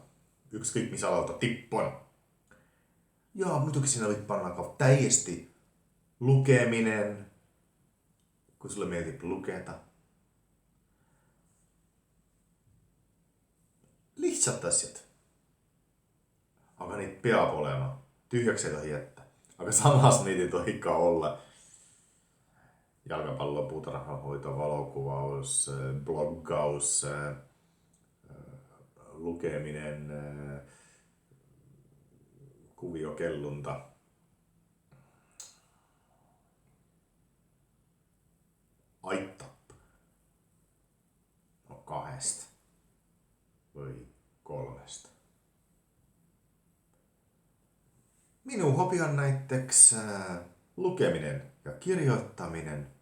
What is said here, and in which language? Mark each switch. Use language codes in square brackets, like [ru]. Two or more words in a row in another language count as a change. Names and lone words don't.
[et] Ükskõik mis alal ta tipp on. Ja muidugi sinna võid panna ka täiesti lukeminen, kui sulle meeldib lugeda. Lihtsalt asjad. Aga neid peab olema. Tühjaks ei tohi jätta. Aga samas neid ei tohi ka olla. [fi] Jalkapallo, puutarhahoito, valokuvaus, bloggaus, lukeminen, kuviokellunta. [et] Aitab. No 2 või 3. Minu hobi on näiteks [fi] lukeminen ja kirjoittaminen.